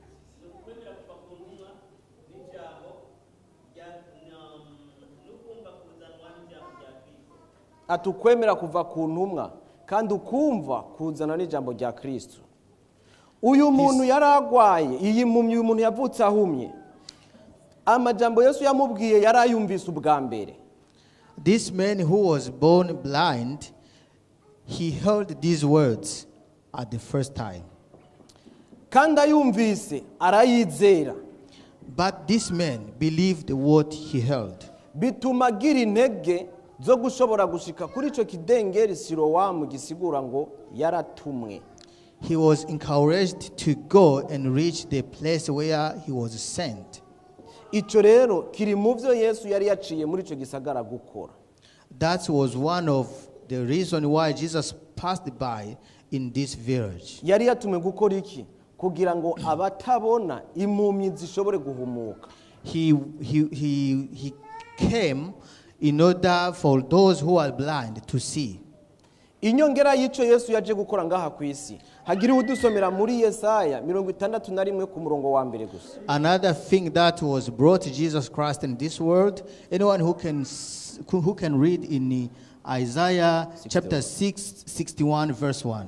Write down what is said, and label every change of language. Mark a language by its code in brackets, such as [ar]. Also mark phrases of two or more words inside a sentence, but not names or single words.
[rn] Atukwemera kuva ku ntumwa kandi ukumva kuzana n'ijambo rya Kristo. Uyu muntu yaragwaye, iyi mpumyi uyu muntu yavutse ahumye. Amajambo Yesu yamubwiye yarayumvise ubwa mbere. [en] This man who was born blind, he heard these words at the first time. [rn] Kandi ayumvise arayizera. [en] But this man believed what he heard. [rn] Bituma agira intege zo gushobora gushika kuri ico kidengeri Siloamu gisigura ngo yaratumwe. [en] He was encouraged to go and reach the place where he was sent. [rn] Ico rero kiri mu byo Yesu yari yaciye muri ico gisagara gukora. [en] That was one of the reason why Jesus passed by in this village. [rn] Yari yatumwe gukora iki? Kugira ngo abatabona impumyi zishobore guhumuka. [en] He came in order for those who are blind to see. [rn] Inyongera yico Yesu yaje gukora ngaha ku isi. Hagiri udusomera muri Yesaya 61 ku murongo wa mbere gusa. [en] Another thing that was brought Jesus Christ in this world, anyone who can read in Isaiah chapter 61 verse 1.